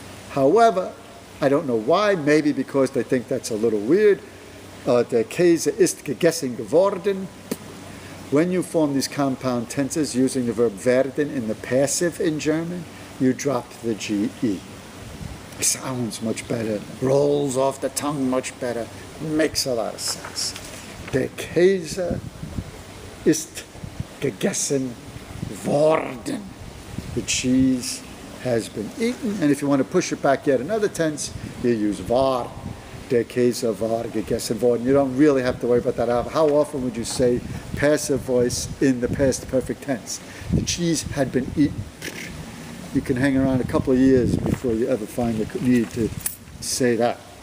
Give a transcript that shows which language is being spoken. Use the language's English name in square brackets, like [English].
[English] However, I don't know why, maybe because they think that's a little weird, [German] der Käse ist gegessen geworden. [English] When you form these compound tenses using the verb werden in the passive in German, you drop the GE. It sounds much better, rolls off the tongue much better, makes a lot of sense. [German] Der Käse ist gegessen worden. [English] The cheese has been eaten. And if you want to push it back yet another tense, you use war. [German] Der Käse war gegessen worden. [English] You don't really have to worry about that. How often would you say passive voice in the past perfect tense? The cheese had been eaten. You can hang around a couple of years before you ever find the need to say that.